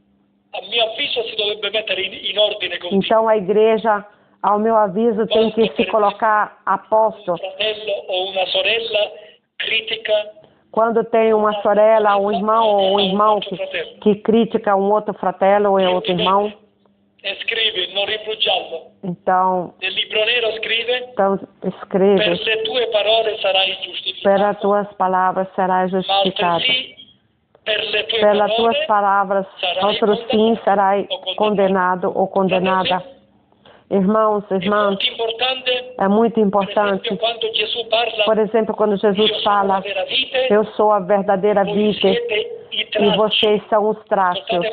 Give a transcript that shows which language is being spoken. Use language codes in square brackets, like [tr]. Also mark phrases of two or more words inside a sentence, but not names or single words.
[pt] Então a igreja, ao meu aviso, tem que se colocar apóstolo. Quando tem uma sorella, um irmão ou um irmão que critica um outro fratello ou outro irmão, [it] scrive, non rifugiarlo. [pt] Então, escreve, [it] per le tue parole sarai giustificato. [pt] Pelas tuas palavras serás justificado. Pelas tuas palavras, outro sim serás condenado ou condenada. Irmãos, irmãs, é muito importante. Por exemplo, quando Jesus fala, eu sou a verdadeira vide e vocês são os traços.